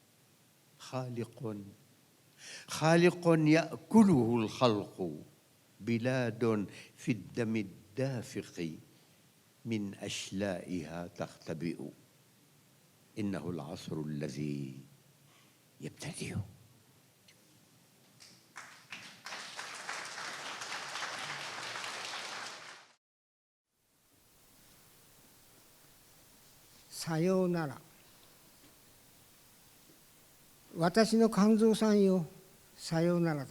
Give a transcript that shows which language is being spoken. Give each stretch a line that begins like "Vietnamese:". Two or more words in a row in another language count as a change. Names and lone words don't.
Arabic: خالق يأكله الخلق، بلاد في الدم الدافق من أشلائها تختبئ. إنه العصر الذي يبتدئ.
Japanese: さようなら。私の肝臓さんよ、さようならだ。